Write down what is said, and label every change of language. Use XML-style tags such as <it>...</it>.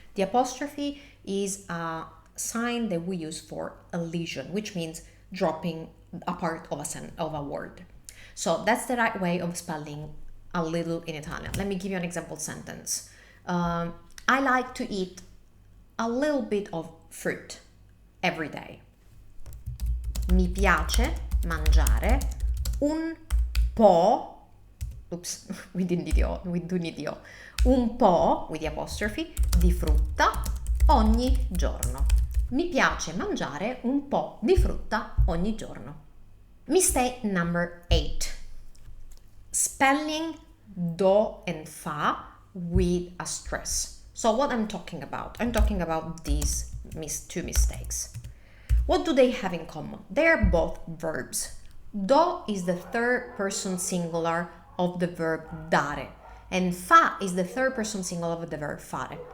<en>The apostrophe is a sign that we use for elision, which means dropping a part of a word. So that's the right way of spelling a little in Italian. Let me give you an example sentence. I like to eat a little bit of fruit every day.</en> <it>Mi piace mangiare un po',</it> <en>oops, we do need</en> <it>io, un po'</it> <en>with the apostrophe</en> <it>di frutta ogni giorno. Mi piace mangiare un po' di frutta ogni giorno.</it> <en>Mistake number 8. Spelling do and fa with a stress. So what I'm talking about these two mistakes. What do they have in common? They're both verbs. Do is the third person singular of the verb dare, and fa is the third person singular of the verb fare.</en>